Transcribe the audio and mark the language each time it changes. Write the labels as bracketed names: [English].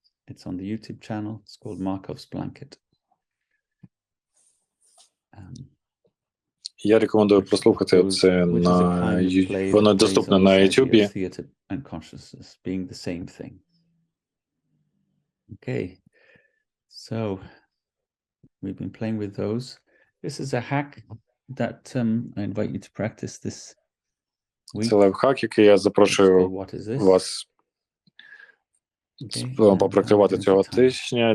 [English] It's on the YouTube channel. It's called Markov's Blanket. [Ukrainian] Я рекомендую прослухати це воно доступне на YouTube. [English] And consciousness being the same thing. Okay. So we've been playing with those. This is a hack that I invite you to practice this week. [Ukrainian] Це лайфхак, який я запрошую вас попрактикувати цього тижня.